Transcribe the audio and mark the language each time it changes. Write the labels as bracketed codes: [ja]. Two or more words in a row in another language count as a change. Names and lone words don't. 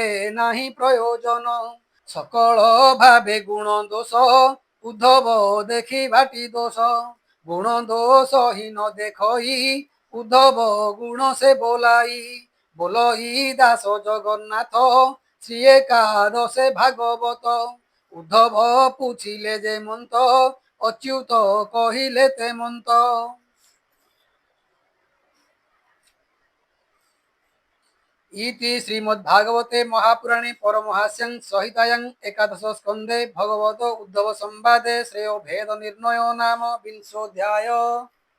[or] ନାହିଁ ପ୍ରୟୋଜନ ସକଳ ଭାବେ ଗୁଣ ଦୋଷ ଉଦ୍ଧବ ଦେଖି ଭାଟି ଦୋଷ ଗୁଣ ଦୋଷ ହିଁ ନ ଦେଖଇ ଉଦ୍ଧବ ଗୁଣ ସେ ବୋলাই ବୋଲଇ ଦାସ ଜଗନ୍ନାଥ ଶ୍ରୀ ଏକାଦଶେ ଭାଗବତ ଉଦ୍ଧବ ପୁছিলে ଯେ ମନ୍ତ ଅଚ୍ୟୁତ କହିଲେ ତେମନ୍ତ। [sa] इति श्रीमद्भागवते महापुराणे परमहास्यं संहितायां एकादश स्कन्धे भगवतो उद्धव संवादे श्रेयो भेद निर्णयो नाम 20 अध्याय।